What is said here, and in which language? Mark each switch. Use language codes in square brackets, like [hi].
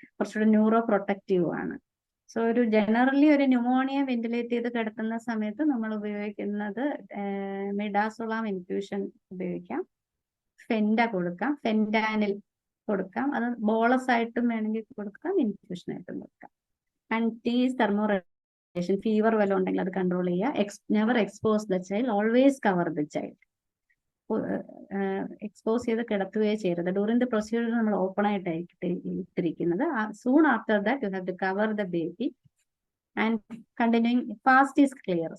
[ml] കുറച്ചുകൂടെ neuro protective ആണ്. So ഒരു ജനറലി ഒരു ന്യൂമോണിയ വെന്റിലേറ്റ് ചെയ്ത് കിടത്തുന്ന സമയത്ത് നമ്മൾ ഉപയോഗിക്കുന്നത് മിഡാസോളാം ഇൻഫ്യൂഷൻ ഉപയോഗിക്കാം, ഫെൻഡ കൊടുക്കാം, ഫെൻഡാനിൽ കൊടുക്കാം. അത് ബോളസ് ആയിട്ടും വേണമെങ്കിൽ കൊടുക്കാം, ഇൻഫ്യൂഷൻ ആയിട്ടും കൊടുക്കാം. [en] And T is thermoregulation. [ml] Fever വല്ലതും ഉണ്ടെങ്കിൽ അത് കൺട്രോൾ ചെയ്യുക. [en] Never expose the child, always cover the child. [ml] Expose ചെയ്ത് കിടത്തുകയോ ചെയ്യരുത്. [en] during the procedure [ml] നമ്മൾ ഓപ്പൺ ആയിട്ടായിട്ട് ഇട്ടിരിക്കുന്നത്. [en] Soon after that you have to cover the baby and continuing. Fast is clear.